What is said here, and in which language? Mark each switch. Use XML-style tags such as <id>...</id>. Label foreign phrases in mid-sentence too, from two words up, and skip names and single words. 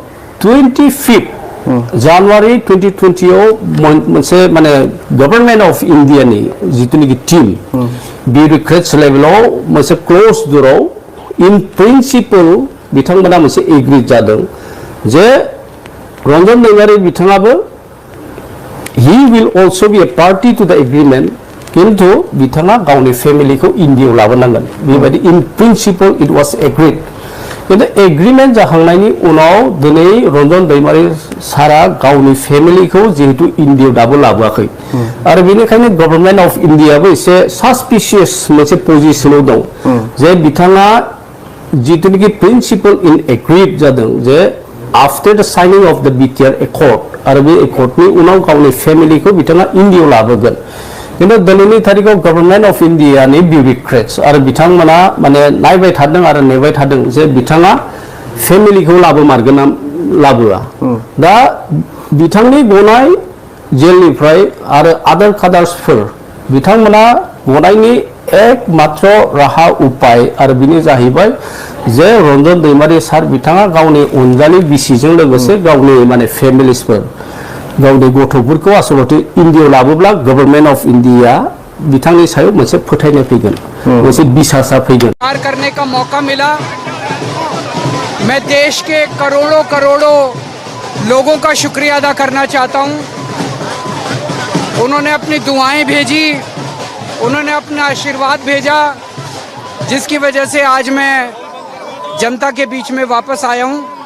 <brx>25 जानुवारि 2020 आव मोनसे माने गभर्नमेन्ट अफ इन्डियानि जितुनिखि</brx> <en>team bureaucrats</en> <brx>लेभेलाव मोनसे</brx> <en>close door in principle</en> <brx>बिथांमोना मोनसे एग्री जादों जे रन्जन दैमारि बिथाङाबो</brx> <en>he will also be a party to the agreement</en> <brx>किन्तु बिथाङा गावनि फेमिलिखौ इन्डियाव लाबोनांगोन बेबायदि</brx> <en>in principle it was agreed</en> <brx>किन्तु एग्रीमेन्ट जाखांनायनि उनाव दिनै रन्जन दैमारि सारा गावनि फेमिलिखौ जिहेतु इन्डियाव दाबो लाबोआखै आरो बेनिखायनो गभर्नमेन्ट अफ इन्डियाबो एसे सासपिशियस मोनसे पजिशनाव दं जे बिथाङा जितुनिखि</brx> <en>principle in agreed</en> <brx>जादों जे</brx> <en>after the signing of the BTR accord</en> <brx>आरो बे एकर्डनि उनाव गावनि फेमिलिखौ बिथाङा इन्डियाव लाबोगोन किन्तु दिनैनि तारिखाव गभर्नमेन्ट अफ इन्डियानि बिउरोक्रेट्स आरो बिथांमोना माने नायबाय थादों आरो नेबाय थादों जे बिथाङा फेमिलिखौ लाबोमारगोन ना लाबोआ दा बिथांनि गनाय जेलनिफ्राय आरो आदार कादार्सफोर बिथांमोना गनायनि एकमात्र राहा उपाय आरो बिनि जाहैबाय जे रन्जन दैमारि सार बिथाङा गावनि अनजालि बिसिजों लोगोसे गावनि माने फेमिलिसफोर गावनि गथ'फोरखौ आसलते इन्डियाव लाबोब्ला गभर्नमेन्ट अफ इन्डिया बिथांनि सायाव मोनसे फोथायनाय फैगोन मोनसे बिसासा फैगोन</brx> <hi>करने का मौका मिला मैं देश के करोड़ों करोड़ों लोगों का शुक्रिया अदा करना चाहता हूं उन्होंने अपनी दुआएं भेजी उन्होंने अपना आशीर्वाद भेजा जिसकी वजह से आज मैं जनता के बीच में वापस आया हूं</hi>